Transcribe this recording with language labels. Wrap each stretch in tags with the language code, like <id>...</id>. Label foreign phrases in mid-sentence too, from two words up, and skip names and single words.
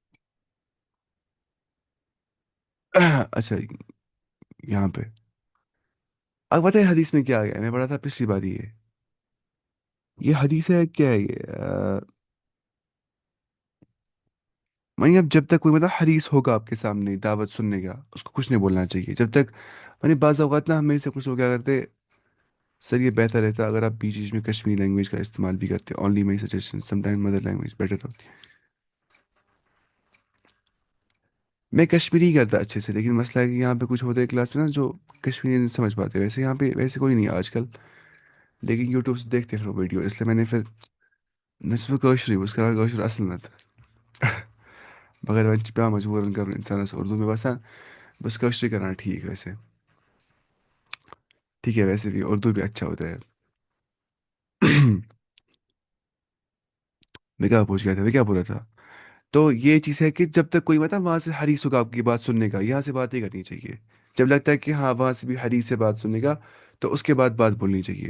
<ur>اچھا، یہاں پہ اب پتہ ہے حدیث میں کیا آ گیا، میں پڑھا تھا پچھلی بار یہ حدیث ہے کیا ہے یہ میں اب جب تک کوئی مطلب حریص ہوگا آپ کے سامنے دعوت سننے کا، اس کو کچھ نہیں بولنا چاہیے جب تک، بعض اوقات نا ہمیں سے کچھ لوگ کیا کرتے، سر یہ بہتر رہتا اگر آپ بیچ بیچ میں کشمیری لینگویج کا استعمال بھی کرتے،</ur> <en>only my suggestion sometime mother language better</en> <ur>ہوتی۔ میں کشمیری ہی کرتا اچھے سے، لیکن مسئلہ ہے کہ یہاں پہ کچھ ہوتے ہیں کلاس میں نا جو کشمیری نہیں سمجھ پاتے، ویسے یہاں پہ ویسے کوئی نہیں ہے آج کل، لیکن یوٹیوب سے دیکھتے پھر وہ ویڈیو، اس لیے میں نے پھر نسبت کوشری اس کا</ur> <ks>کوشر اصل نت مگر وۄنۍ چھِ پیٚوان مجبوٗرن کَرُن اِنسانَس اردو مےٚ باسان بس کوشری</ks> <ur>کرنا ٹھیک ویسے، ٹھیک ہے ویسے بھی اردو بھی اچھا ہوتا ہے۔ میں کیا پوچھ گیا تھا، میں کیا بول رہا تھا؟ تو یہ چیز ہے کہ جب تک کوئی مطلب وہاں سے حریص ہوگا آپ کی بات سننے کا، یہاں سے بات نہیں کرنی چاہیے، جب لگتا ہے کہ ہاں وہاں سے بھی حریص سے بات سننے کا، تو اس کے بعد بات بولنی چاہیے۔</ur>